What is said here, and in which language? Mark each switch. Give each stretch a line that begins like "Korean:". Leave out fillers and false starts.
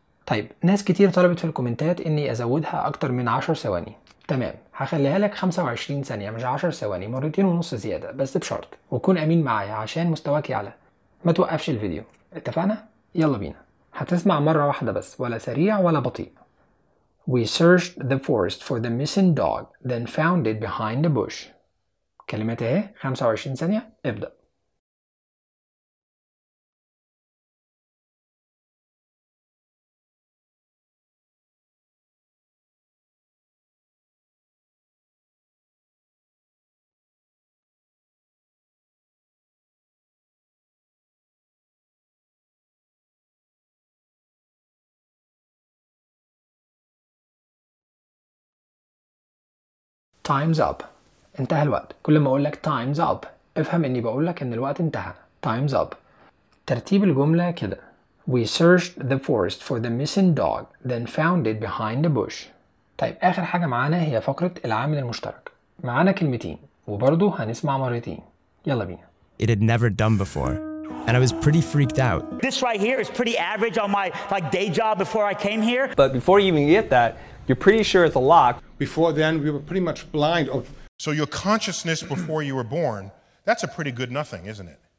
Arabic: طيب ناس كتير طلبت في الكومنتات اني ازودها اكتر من 10 ثواني. تمام هخليها لك 25 ثانية مش 10 ثواني، مرتين ونص زيادة بس بشرط وكون امين معايا عشان مستواك يعلى. ما توقفش الفيديو، اتفقنا؟ يلا بينا. هتسمع مرة واحدة بس، ولا سريع ولا بطيء.
English: We searched the forest for the missing dog then found it behind a bush.
Arabic: كلمات ايه؟ 25 ثانية ابدأ.
English: Time's up.
Arabic: انتهى الوقت. كل ما اقول لك
English: time's up
Arabic: افهم اني بقول لك ان الوقت انتهى.
English: time's up.
Arabic: ترتيب الجملة كده.
English: We searched the forest for the missing dog then found it behind a bush.
Arabic: طيب اخر حاجة معانا هي فقرة العامل المشترك. معانا كلمتين وبرضو هنسمع مرتين. يلا بينا.
English: It had never done before and I was pretty freaked out. This right here is pretty average on my like day job before I came here. But before you even get that you're pretty sure it's a lock. Before then we were pretty much blind. So your consciousness before you were born, that's a pretty good nothing, isn't it?